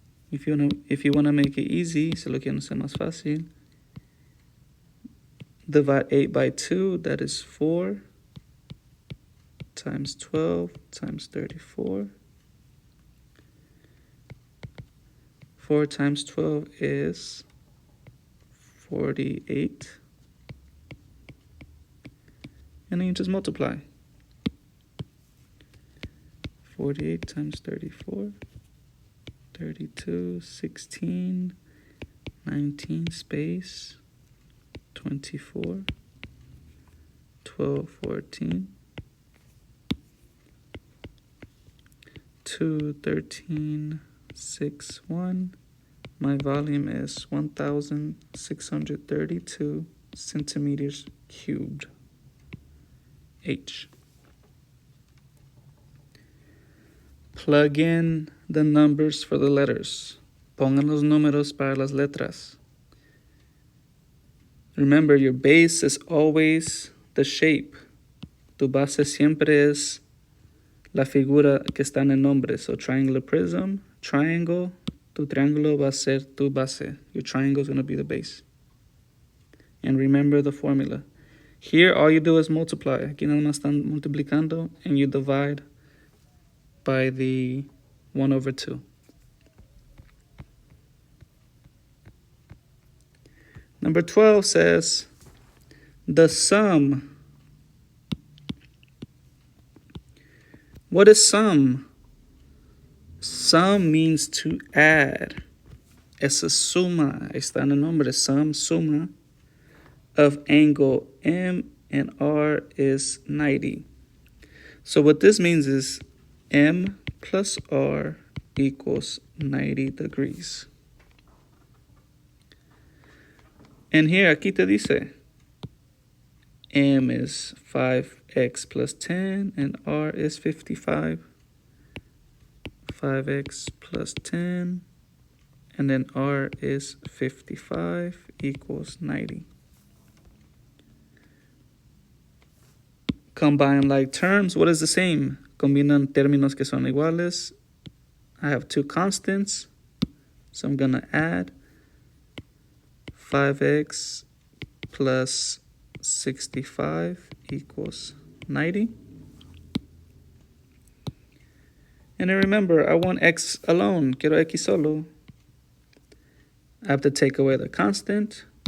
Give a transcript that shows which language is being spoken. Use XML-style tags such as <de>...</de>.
<en>If you wanna make it easy, se lo quiero hacer más fácil. Divide 8 by 2, that is 4 times 12 times 34. 4 times 12 is 48. And then you just multiply. 48 times 34, 32, 16, 19 space, 24, 12, 14, 2, 13, 6, 1. My volume is 1,632 centimeters cubed. H. Plug in the numbers for the letters.</en> <es>Pongan los números para las letras.</es> <en>Remember, your base is always the shape.</en> <es>Tu base siempre es la figura que está en el nombre. So triangular prism, triangle, tu triángulo va a ser tu base.</es> <en>Your triangle is going to be the base. And remember the formula. Here, all you do is multiply. Aquí nada más están multiplicando, and you divide by the 1 over 2. Number 12 says, the sum. What is sum? Sum means to add. Esa suma, está en el nombre, sum, suma, of angle M and R is 90. So what this means is M plus R equals 90 degrees. And here, aquí te dice, M is 5x plus 10 and R is 55. 5x plus 10 and then R is 55 equals 90. Combine like terms. What is the same?</en> <es>Combinan términos que son iguales.</es> <en>I have two constants, so I'm going to add 5x plus 65 equals 90. And then remember, I want x alone. Quiero x solo. I have to take away the constant.</en>